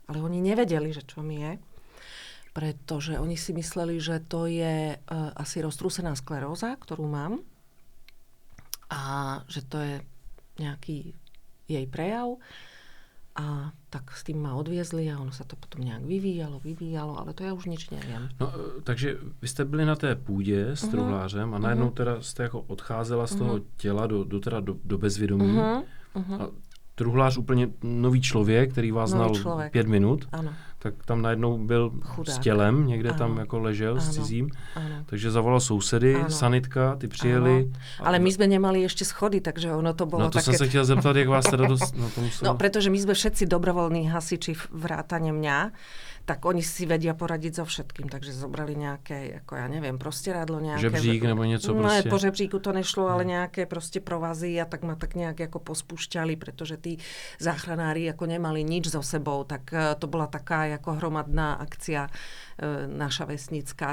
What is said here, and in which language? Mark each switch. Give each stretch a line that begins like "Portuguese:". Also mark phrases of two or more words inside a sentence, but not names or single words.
Slovak: Ale oni nevedeli, že čo mi je. pretože oni si mysleli, že to je asi roztrúsená skleróza, ktorú mám a že to je nejaký jej prejav. A tak s tým ma odviezli a ono sa to potom
Czech: nějak vyvíjalo, ale to já už nič nevím. No, takže vy jste byli na té půdě s truhlářem a najednou teda jste jako odcházela z toho těla do bezvědomí. A truhlář úplně nový člověk, který vás znal 5 minut, ano. tak tam najednou byl chudák. S tělem, někde ano. tam jako ležel s cizím. Ano. Takže zavolal sousedy, sanitka, ty přijeli.
Slovak: Ale my sme nemali ešte schody, takže ono to bolo také... No to také... som sa
Czech: chtěl zeptat, jak vás teda
Slovak: No, pretože my sme všetci dobrovoľní hasiči vrátane mňa, tak oni si vedia poradiť so všetkým, takže zobrali nejaké, ako ja neviem, prostieradlo, nejaké...
Czech: Žebřík nebo něco no, prostě. Po žebříku to nešlo,
Slovak: ale nejaké proste provazy a tak ma tak nejak ako pospúšťali, pretože tí záchranári ako nemali nič so sebou, tak to bola taká ako hromadná akcia naša vesnická.